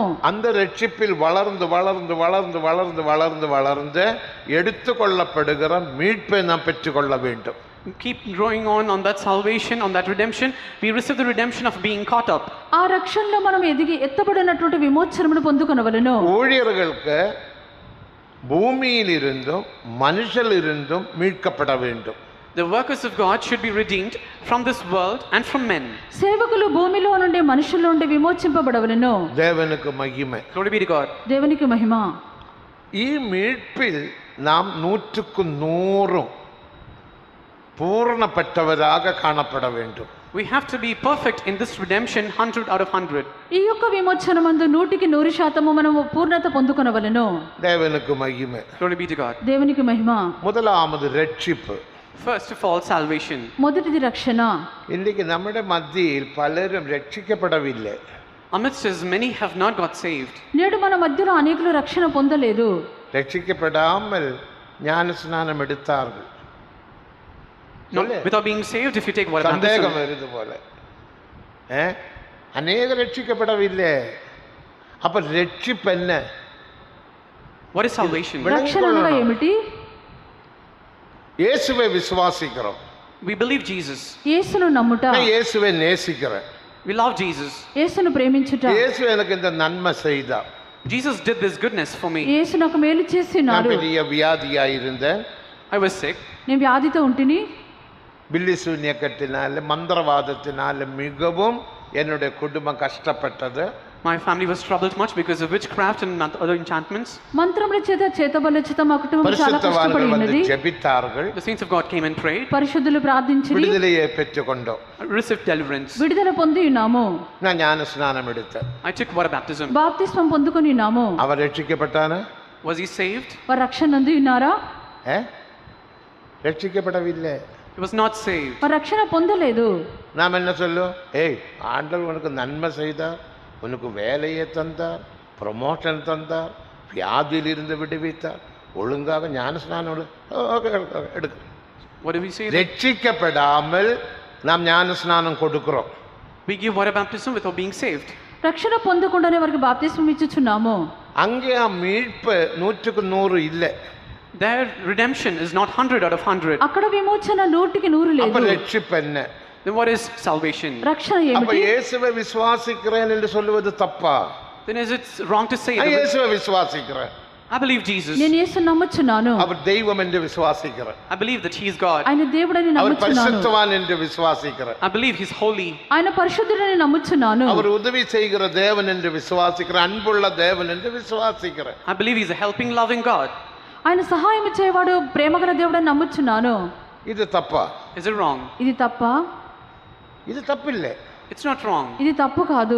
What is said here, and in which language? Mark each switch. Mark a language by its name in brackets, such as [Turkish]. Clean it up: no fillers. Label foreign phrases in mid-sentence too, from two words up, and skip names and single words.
[Tamil] அந்த ரட்சிப்பில் வளர்ந்து வளர்ந்து வளர்ந்து வளர்ந்து வளர்ந்து வளர்ந்து எடுத்துக்கொள்ளப்படுகிற மீட்பை நாம் பெற்றுக்கொள்ள வேண்டும். [English] Keep growing on that salvation, on that redemption. We receive the redemption of being caught up. [Telugu] ఆ రక్షణలో మనం ఎదిగి ఎత్తబడినటువంటి విమోచనమును పొందుకొనవలెను. [Tamil] ஊழியர்களுக்கு பூமியிலிருந்தும் மனுஷரிலிருந்தும் மீட்கப்பட வேண்டும். [English] The workers of God should be redeemed from this world and from men. [Telugu] సేవకులు భూమిలో నుండి మనుషుల నుండి విమోచింపబడవలెను. [Tamil] தேவனுக்கு மகிமை. [English] Glory be to God. [Telugu] దేవునికి మహిమ. [Tamil] ఈ மீட்பில் நாம் 100க்கு 100 பூரணப்பட்டவராக காணப்பட வேண்டும். [English] We have to be perfect in this redemption, 100 out of 100. [Telugu] ఈ యొక్క విమోచనమందు 100% మనము పూర్ణత పొందుకొనవలెను. [Tamil] தேவனுக்கு மகிமை. [English] Glory be to God. [Telugu] దేవునికి మహిమ. [Tamil] முதலாவது ரட்சிப்பு. [English] First of all, salvation. [Telugu] మొదటిది రక్షణ. [Tamil] இன்னைக்கு நம்முடைய மத்தியில் பலரும் ரட்சிக்கப்படவில்லை. [English] Amidst us, many have not got saved. [Telugu] నేడు మన మధ్యలో అనేకులు రక్షణ పొందలేదు. [Tamil] ரட்சிக்கப்படாமல் ஞானஸ்நானம் எடுத்தார்கள். [English] No, without being saved, if you take water [Tamil] சந்தேகம் [English] baptism. [Tamil] வருது போல. அநேக ரட்சிக்கப்படவில்லை. அப்ப ரட்சிப்பு என்ன? [English] What is salvation? [Telugu] రక్షణ అనగా ఏమిటి? [Tamil] இயேசுவை விசுவாசிக்கிறோம். [English] We believe Jesus. [Telugu] యేసును నమ్ముట. [Tamil] நான் இயேசுவை நேசிக்கிறேன். [English] We love Jesus. [Telugu] యేసును ప్రేమించుట. [Tamil] இயேசு எனக்கு இந்த நன்மை செய்தார். [English] Jesus did this goodness for me. [Telugu] యేసు నాకు మేలు [Tamil] நான் [Telugu] చేసినాడు. [Tamil] பெரிய வியாதியாய் இருந்தேன். [English] I was sick. [Telugu] నేను వ్యాధితో ఉంటిని. [Tamil] பில்லி சூன்யக்கட்டினால மந்திரவாதத்தினால மிகவும் என்னுடைய குடும்பம் கஷ்டப்பட்டது. [English] My family was troubled much because of witchcraft and other enchantments. [Telugu] మంత్రముల చేత చేతబడుల చేత మా కుటుంబం చాలా కష్టపడి [Tamil] பரிசுத்தவான்கள் வந்து [Telugu] ఉన్నది. [Tamil] ஜெபித்தார்கள். [English] The saints of God came and prayed. [Telugu] పరిశుద్ధులు ప్రార్థించిరి. [Tamil] விடுதலையை பெற்றுக்கொண்டோம். [English] Received deliverance. [Telugu] విడుదల పొంది ఉన్నాము. [Tamil] நான் ஞான ஸ்நானம் எடுத்தேன். [English] I took water baptism. [Telugu] బాప్తిస్మం పొందుకొని ఉన్నాము. [Tamil] அவர் రక్షిக்கப்பட்டானா? [English] Was he saved? [Telugu] వారు రక్షణ నంది ఉన్నారా? [Tamil] ரட்சிக்கப்படவில்லை. [English] He was not saved. [Telugu] వారు రక్షణ పొందలేదు. [Tamil] நாம் என்ன சொல்லும்? ஏய், ஆண்டவர் உனக்கு நன்மை செய்தார், உனக்கு வேலையை தந்தார், ப்ரமோஷன் தந்தார், வியாதியிலிருந்து விடுவித்தார், ஒழுங்காக ஞானஸ்நானம் எடுக்க. [English] What do we say? [Tamil] ரட்சிக்கப்படாமல் நாம் ஞானஸ்நானம் கொடுக்கிறோம். [English] We give water baptism without being saved. [Telugu] రక్షణ పొందకుండానే వారికి బాప్తిస్మం ఇచ్చుచున్నాము. [Tamil] அங்கே மீட்பு 100% இல்லை. [English] Their redemption is not 100 out of 100. [Telugu] అక్కడ విమోచన 100% [Tamil] அப்ப [Telugu] లేదు. [Tamil] ரட்சிப்பு என்ன? [English] Then what is salvation? [Telugu] రక్షణ [Tamil] அப்ப [Telugu] ఏమిటి? [Tamil] இயேசுவை விசுவாசிக்கிறேன் என்று சொல்லுவது தப்பா? [English] Then is it wrong to say [Tamil] நான் [English] that [Tamil] இயேசுவை விசுவாசிக்கிறேன், [English] I believe Jesus? [Telugu] నేను యేసుని నమ్ముచున్నాను. [Tamil] அவர் தெய்வம் என்று விசுவாசிக்கிறேன், [English] I believe that He is God. [Telugu] ఆయన దేవుడని [Tamil] அவர் [Telugu] నమ్ముచున్నాను. [Tamil] பரிசுத்தவான் என்று விசுவாசிக்கிறேன், [English] I believe He's holy. [Telugu] ఆయన పరిశుద్ధుడని నమ్ముచున్నాను. [Tamil] அவர் உதவி செய்கிற தேவன் என்று விசுவாசிக்கிறேன், அன்புள்ள தேவன் என்று விசுவாசிக்கிறேன். [English] I believe He's a helping, loving God. [Telugu] ఆయన సహాయం ఇచ్చేవాడు ప్రేమగల దేవుడని నమ్ముచున్నాను. [Tamil] இது தப்பா? [English] Is it wrong? [Telugu] ఇది తప్ప? [Tamil] இது தப்பில்லை. [English] It's not wrong. [Telugu] ఇది తప్పు కాదు.